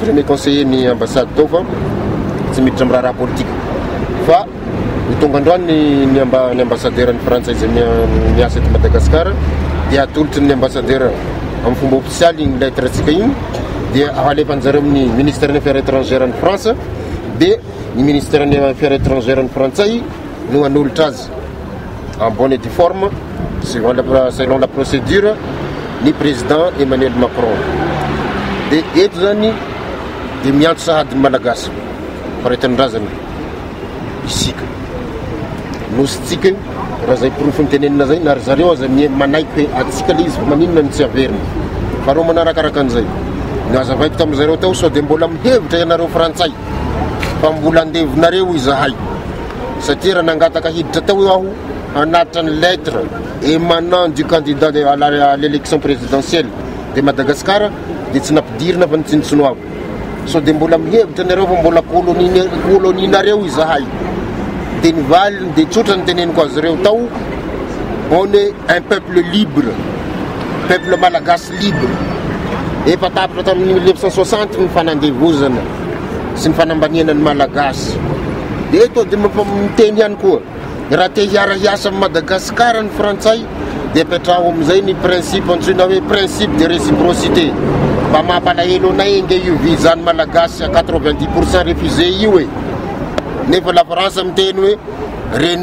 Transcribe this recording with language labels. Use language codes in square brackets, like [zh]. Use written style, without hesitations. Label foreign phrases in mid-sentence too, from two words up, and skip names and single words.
[mg] premier conseiller ny ambassade tao fa tsy miditra amin'ny raha politique fa ny tonga androany ny ambassadeur ny frantsay zay miasa eto Madagasikara dia atolotry ny ambassadeur amin'ny fomba officialy ny lettre atsika igny dia alefan'zareo amin'ny [fr] ministère des affaires étrangères [mg] ny France dia ny [fr] ministère des affaires étrangères [mg] ny frantsay no hanolotra azy [fr] en bonne et due forme selon la procédure [mg] ny président Emmanuel Macron dia eto zany dia miantso sahady ny malagasy faretanindrazana isika nositsika raha zay pirofo ny tenenina zay na ry zareo aza manaiky hoe atsika le izy fa maninona ny tsy averina fa reo manarakaraka an'izay nazavaiko tamin'izareo tao sao dia mbola mihevitra ianareo frantsay fa mbola andevinareo izahay satria raha nangataka hiditra tao io aho anatitra ny [fr] lettre émanant du candidat à l'élection présidentielle de Madagascar [mg] dia tsy nampidirina fa nitsinitsinoavo sao dia mbola mihevitra nareo fa mbola koloninareo izahay dia nivaliny dia tsotra ny teneniko azy ireo tao [fr] on est un peuple libre peuple malagasy libre [mg] efa tapitra tamin'ny 1960 ny fanandevozana sy ny fanambaniana ny malagasy dia eto dia miteny ihany koa raha te hiara-hiasa amin'ny Madagasikara ny frantsay dia petraho amin'izay ny principe antsoina hoe [fr] principe de réciprocité [mg] mba mampalahelo anay nge io visa ny malagasy [fr] à 90% refusé [mg] io e nefa la France miteny hoe reny